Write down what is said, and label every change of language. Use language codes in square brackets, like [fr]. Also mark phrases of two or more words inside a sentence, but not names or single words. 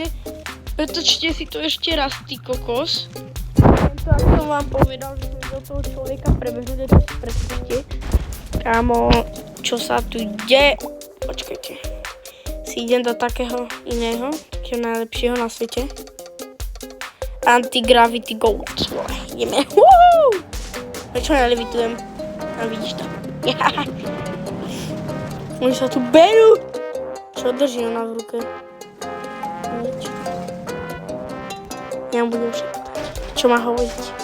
[sk] Pretočte si to ešte raz, ty kokos. To, ako som vám povedal, že som videl toho človeka prebehnúť, to si predstavte. Kámo, čo sa tu deje? Počkajte. Si idem do takého iného, takého najlepšieho na svete. [en] Anti-gravity goat. [sk] Ideme. Woohoo! Prečo nelevitujem? A vidíš to. Oni sa tu berú. Čo drží ona v ruke? Nič. Ja mu budem šeptať. Čo má hovoriť?